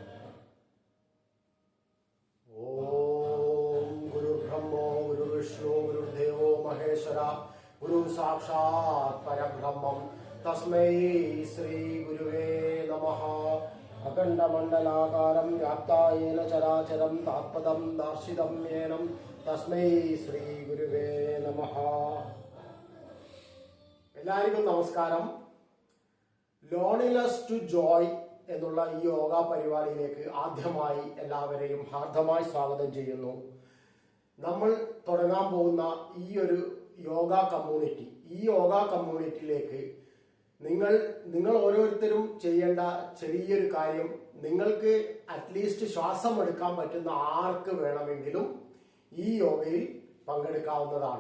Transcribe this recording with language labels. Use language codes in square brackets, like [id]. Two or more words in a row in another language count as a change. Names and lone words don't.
[sa] ओम गुरुर्ब्रह्मो गुरुर्विष्णु गुरुर्देवो महेश्वरा गुरु साक्षात् परब्रह्मं तस्मै श्री गुरुवे नमः। अखण्डमण्डलाकारं व्याप्तायेन चराचरं तात्पदं दर्शितं येन तस्मै श्री गुरुवे नमः। [ml] എല്ലാവർക്കും നമസ്കാരം. ലോണിലെസ് ടു ജോയ് എന്നുള്ള ഈ യോഗ പരിപാടിയിലേക്ക് ആദ്യമായി എല്ലാവരെയും ഹാർദമായി സ്വാഗതം ചെയ്യുന്നു. നമ്മൾ തുടങ്ങാൻ പോകുന്ന ഈ ഒരു യോഗ കമ്മ്യൂണിറ്റിയിലേക്ക് നിങ്ങൾ ഓരോരുത്തരും ചെയ്യേണ്ട ചെറിയൊരു കാര്യം, നിങ്ങൾക്ക് അറ്റ്ലീസ്റ്റ് ശ്വാസം എടുക്കാൻ പറ്റുന്ന ആർക്ക് വേണമെങ്കിലും ഈ യോഗയിൽ പങ്കെടുക്കാവുന്നതാണ്.